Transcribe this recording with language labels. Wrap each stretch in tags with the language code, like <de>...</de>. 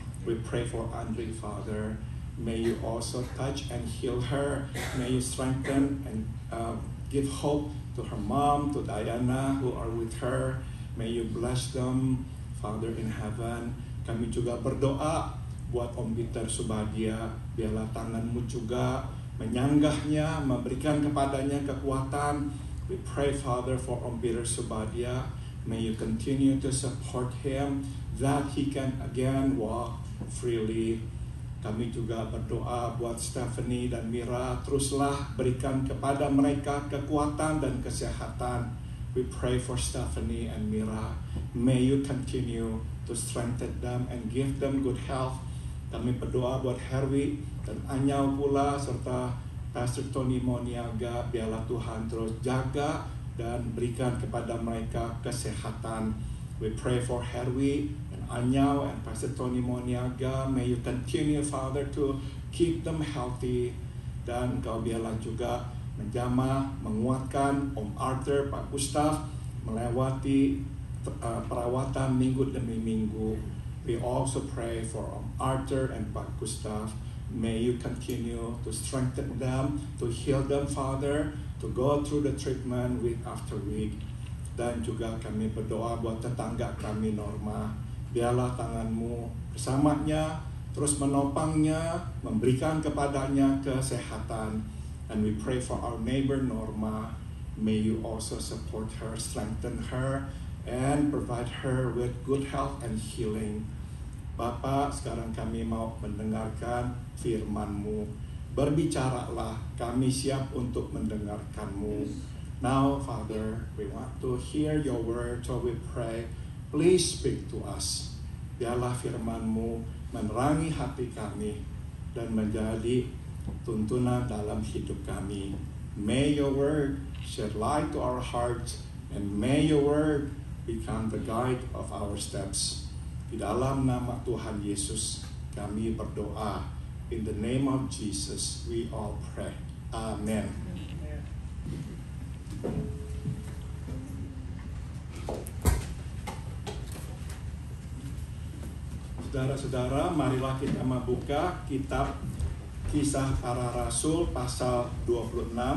<en>We pray for Andri, Father. May you also touch and heal her. May you strengthen and give hope to her mom, to Diana, who are with her. May you bless them, Father in heaven.</en> <id>Kami juga berdoa buat Om Peter Subadia. Biarlah tangan-Mu juga menyanggahnya, memberikan kepadanya kekuatan.</id> <en>We pray, Father, for Om Peter Subadia. May you continue to support him, that he can again walk freely.</en> <id>Kami juga berdoa buat Stephanie dan Mira, teruslah berikan kepada mereka kekuatan dan kesehatan.</id> <en>We pray for Stephanie and Mira. May you continue to strengthen them and give them good health.</en> <id>Kami berdoa buat Herwi dan Anyau pula, serta Pastor Tony Moniaga. Biarlah Tuhan terus jaga dan berikan kepada mereka kesehatan.</id> <en>We pray for Herwi and Anyau and Pastor Tony Moniaga. May you continue, Father, to keep them healthy.</en> <id>Dan Kau biarlah juga menjamah, menguatkan Om Arthur, Pak Gustaf, melewati perawatan minggu demi minggu.</id> <en>We also pray for Om Arthur and Pak Gustaf. May you continue to strengthen them, to heal them, Father, to go through the treatment week after week.</en> <id>Dan juga kami berdoa buat tetangga kami Norma. Biarlah tangan-Mu bersamanya, terus menopangnya, memberikan kepadanya kesehatan.</id> <en>And we pray for our neighbor Norma. May you also support her, strengthen her, and provide her with good health and healing.</en> <id>Bapak, sekarang kami mau mendengarkan firman-Mu. Berbicaralah, kami siap untuk mendengarkan-Mu.</id> <en>Now, Father, we want to hear your word, so we pray, please speak to us.</en> <id>Biarlah firman-Mu menerangi hati kami dan menjadi tuntunan dalam hidup kami.</id> <en>May your word shed light to our hearts, and may your word become the guide of our steps.</en> <id>Di dalam nama Tuhan Yesus kami berdoa.</id> <en>In the name of Jesus we all pray. Amen.</en> <id>Saudara-saudara, marilah kita membuka kitab Kisah Para Rasul pasal 26.</id>